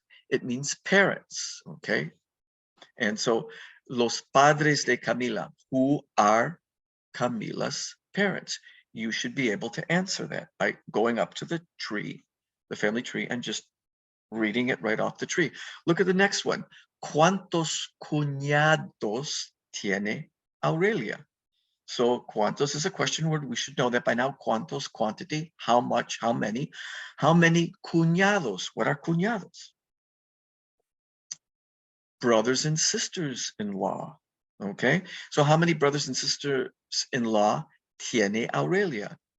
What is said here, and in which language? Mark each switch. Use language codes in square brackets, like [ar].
[en] It means parents, okay? And so, [es] los padres de Camila, [en] who are Camila's parents? You should be able to answer that by going up to the tree, the family tree, and just reading it right off the tree. Look at the next one. [es] ¿Cuántos cuñados tiene Aurelia? [en] So cuántos is a question word. We should know that by now. Cuántos, quantity, how much, how many. How many cuñados? What are cuñados? Brothers and sisters-in-law. Okay, so how many brothers and sisters-in-law [es] tiene Aurelia?